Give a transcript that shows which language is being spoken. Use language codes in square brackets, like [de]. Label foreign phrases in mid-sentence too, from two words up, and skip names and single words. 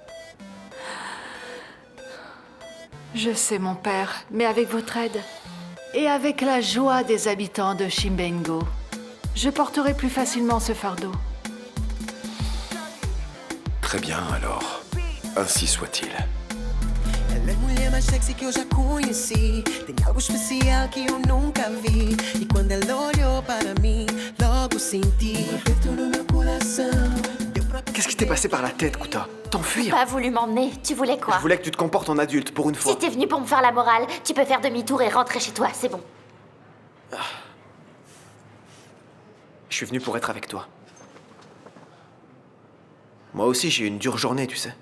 [fr] Je sais, mon père, mais avec votre aide et avec la joie des habitants de Chimbengo, je porterai plus facilement ce fardeau. Très bien, alors. Ainsi soit-il. [pt] Ela é a mulher mais sexy que eu já conheci. Tem algo especial que eu nunca vi. E quando ela olhou para mim, logo senti aperto no meu coração. [fr] Qu'est-ce qui t'est passé par la tête, Kuta? T'enfuir? Pas voulu m'emmener, tu voulais quoi? Je voulais que tu te comportes en adulte pour une fois. Si t'es venu pour me faire la morale, tu peux faire demi-tour et rentrer chez toi, c'est bon. Je suis venu pour être avec toi. Moi aussi, j'ai eu une dure journée, tu sais.